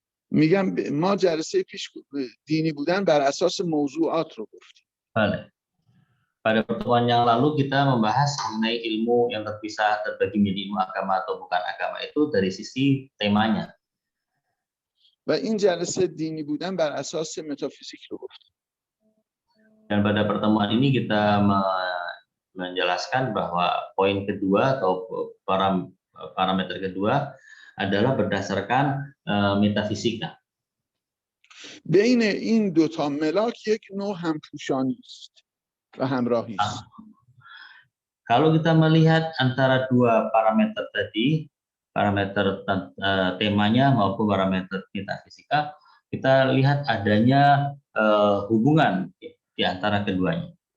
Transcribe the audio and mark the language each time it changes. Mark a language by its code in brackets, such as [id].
[fa] میگم ما جلسه پیش دینی بودن بر اساس موضوعات رو گفتیم. بله. [id] Pada pertemuan yang lalu kita membahas mengenai ilmu yang terpisah terbagi menjadi ilmu agama atau bukan agama itu dari sisi temanya. [fa] و این جلسه دینی بودن بر اساس متافیزیک رو گفتیم. [id] Dan pada pertemuan ini kita menjelaskan bahwa poin kedua atau parameter kedua adalah berdasarkan metafisika. [fa] بین این دو تا ملاک یک نوع همپوشانی است و همراهی است. [id] Kalau kita melihat antara dua parameter tadi, parameter temanya maupun parameter metafisika, kita lihat adanya hubungan di antara keduanya.